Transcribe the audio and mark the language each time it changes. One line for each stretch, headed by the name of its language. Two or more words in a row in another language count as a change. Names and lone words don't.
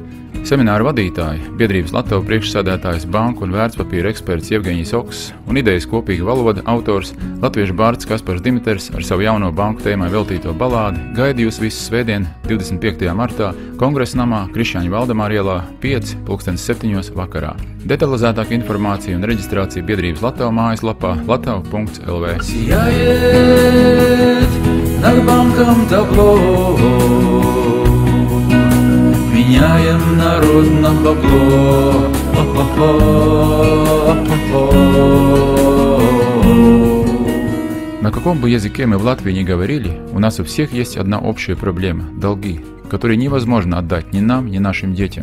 Latvian: Semināra vadītāji, biedrības Latava priekšsēdētājs, banku un vērtspapīra eksperts Jevgeņijs Oks un idejas kopīga valoda autors latviešu bārds Kaspars Dimiters ar savu jauno banku tēmai veltīto balādi gaida jūs visus svētdien 25. martā Kongresa namā Krišjāņa Valdemāra ielā 5:7 vakarā. Detalizētāka informācija un reģistrācija biedrības Latava mājaslapā latava.lv.
Russian: Меняем народ на бабло. На каком бы языке мы в Латвии ни говорили, у нас у всех есть одна общая проблема – долги, которые невозможно отдать ни нам, ни нашим детям.